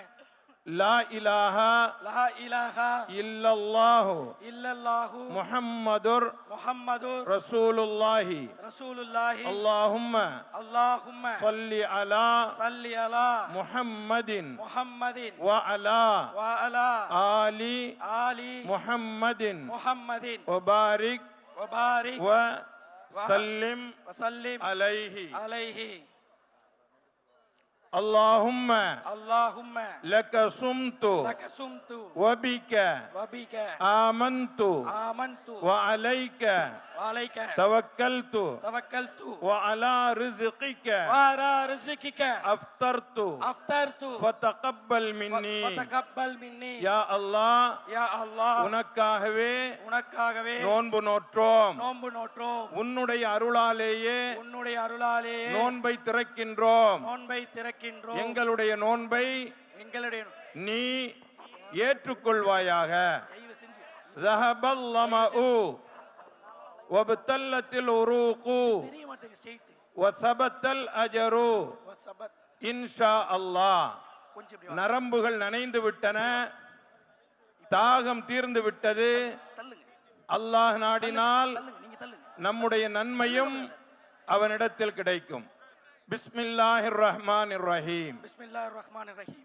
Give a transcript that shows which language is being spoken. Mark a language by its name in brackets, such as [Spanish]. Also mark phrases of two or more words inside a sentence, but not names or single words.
[Arabic] لا إله إلا الله محمد رسول الله اللهم صل على محمد وعلى آل محمد وبارك وسلم عليه. اللهم اللهم لك صمت لك صمت وبك وبك آمنت آمنت وعليك وعليك توكلت توكلت وعلى رزقك وعلى رزقك أفطرت أفطرت فتقبل مني فتقبل مني يا الله يا الله [Tamil] உனக்காகவே உனக்காகவே நோன்பு நோற்றோம் நோன்பு நோற்றோம் உன்னுடைய அருளாலேயே உன்னுடைய அருளாலே நோன்பை திறக்கின்றோம் நோன்பை திறக்கின்றோம் எங்களுடைய நோன்பை எங்களுடைய நீ ஏற்றுக்கொள்வாயாக தயவு செஞ்சு [Arabic] ذهب الظمأ وابتلت العروق [Tamil] தெரிய மாட்டேங்குது ஸ்ட்ரைட் [Arabic] وثبت الأجر வசபத் إن شاء الله [Tamil] கொஞ்சம் இப்படி வா. நரம்புகள் நனைந்து விட்டன, தாகம் தீர்ந்து விட்டது. தள்ளுங்க அல்லாஹ் நாடினால் தள்ளுங்க நீங்க தள்ளுங்க நம்முடைய நன்மையும் அவனிடத்தில் கிடைக்கும். [Arabic] بسم الله الرحمن الرحيم. بسم الله الرحمن الرحيم.